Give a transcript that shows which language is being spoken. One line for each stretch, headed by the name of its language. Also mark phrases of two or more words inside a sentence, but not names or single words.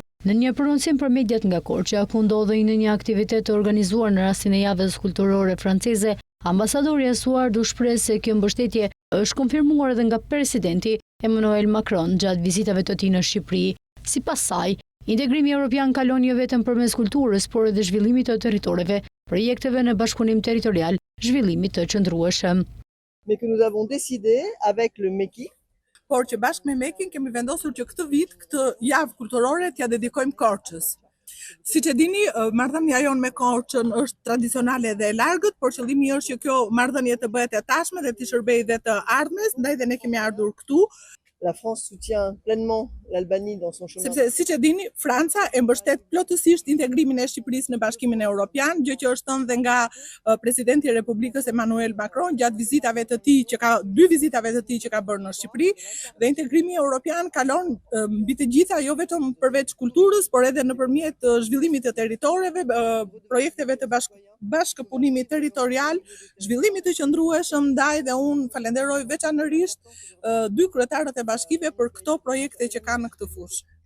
Albanian: Në një prononcim për mediat nga Korçë, ku ndodhej në një aktivitet të organizuar në rastin e javës kulturore franceze, ambasadorja Suard u shpreh se kjo mbështetje është konfirmuar edhe nga presidenti Emmanuel Macron gjatë vizitave të tij në Shqipëri. Sipas saj, integrimi evropian kalon jo vetëm përmes kulturës, por edhe zhvillimit të territoreve, projekteve në bashkëpunim territorial, zhvillimit të qëndrueshëm.
French: Mais que nous avons décidé avec le MEKI,
Albanian: por që bashkë me Mekin kemi vendosur që këtë vit, këtë javë kulturore t'ja dedikojmë Korçës. Siç e dini, marrëdhënia jonë me Korçën është tradicionale dhe e largët, por qëllimi është që kjo marrëdhënie të bëhet e tashme dhe të shërbejë dhe të ardhmes, ndaj dhe ne kemi ardhur këtu.
French: La France soutient pleinement l'Albanie dans son chemin.
Albanian: Sepse siç e dini, Franca e mbështet plotësisht integrimin e Shqipërisë në Bashkimin Evropian, gjë që është thënë dhe nga presidenti i Republikës Emmanuel Macron gjatë vizitave të tij dy vizitave të tij që ka bërë në Shqipëri, dhe integrimi evropian kalon mbi të gjitha, jo vetëm përveç kulturës, por edhe nëpërmjet zhvillimit të territoreve, projekteve të bashkëpunimit territorial, zhvillimit të qëndrueshëm, ndaj dhe unë falenderoj veçanërisht dy kryetarët e bashkive për këto projekte që kanë në këtë fushë.